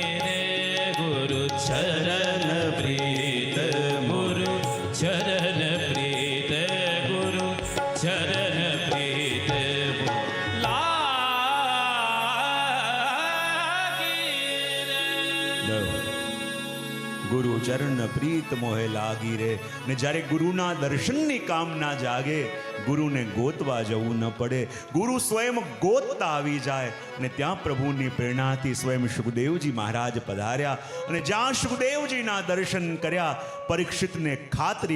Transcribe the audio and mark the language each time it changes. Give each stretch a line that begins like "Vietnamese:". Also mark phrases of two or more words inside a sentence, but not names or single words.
Hindi: रे गुरु चरण प्रीत गुरु चरण प्रीत गुरु चरण प्रीत लागे रे
Gujarati: જય હો।
Hindi: गुरु चरण प्रीत मोहे लागी रे
Gujarati: ને જ્યારે ગુરુના દર્શનની કામના જાગે ગુરુને ગોતવા જવું ન પડે ગુરુ સ્વયં ગોતતા આવી જાય ને ત્યાં પ્રભુની પ્રેરણાથી સ્વયં સુખદેવજી મહારાજ પધાર્યા અને જ્યાં સુખદેવજીના દર્શન કર્યા પરીક્ષિતને ખાતરી